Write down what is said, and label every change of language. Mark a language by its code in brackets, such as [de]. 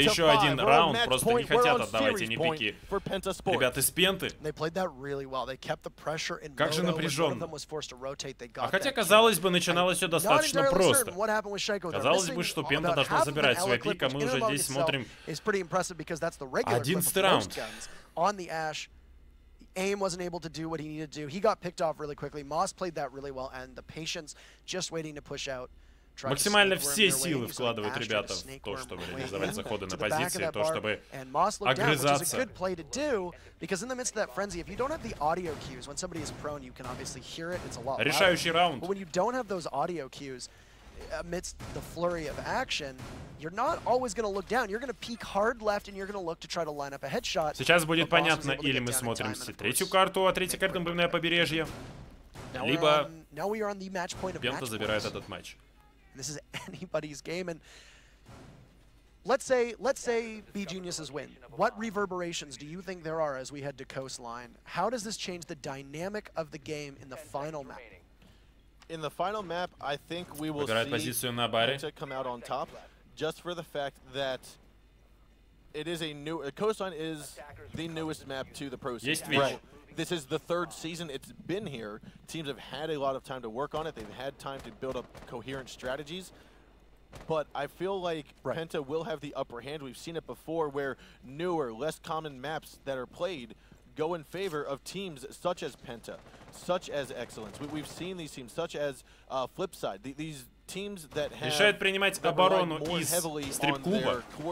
[ru] Еще один раунд, просто не хотят отдавать эти пики. Ребята из PENTA. Как же напряженно. А хотя, казалось бы, начиналось все достаточно просто. Казалось бы, что PENTA должна забирать свой пик, а мы уже здесь смотрим 11-й раунд. [en] Aim wasn't able to do what he needed to do. He got picked off really quickly. Moss played that really well, and the patience just waiting to push out. [ru] Максимально все силы вкладывают ребята в то, чтобы реализовать заходы на позиции, то, чтобы огрызаться. Решающий раунд. [en] Amidst the flurry of action, you're not always going to look down. You're going to peek hard left, and you're going to look to try to line up a headshot. [ru] Сейчас будет понятно, или мы смотрим третью карту, а третья карта, например, побережье, либо PENTA забирает этот матч. [en] This is anybody's game, and let's say beGenius's win. What reverberations do you think there are as we head to Coastline? How does this change the dynamic of the game in the final map? In the final map, I think we will see PENTA come out on top, just for the fact that it is a new. Coastline is the newest map to the pro scene. Right. This is the 3rd season it's been here. Teams have had a lot of time to work on it. They've had time to build up coherent strategies. But I feel like PENTA will have the upper hand. We've seen it before where newer, less common maps that are played go in favor of teams such as PENTA, such as Excellence. We've seen these teams such as Flipside. These teams that have [ru] решают принимать оборону из стрип-клуба.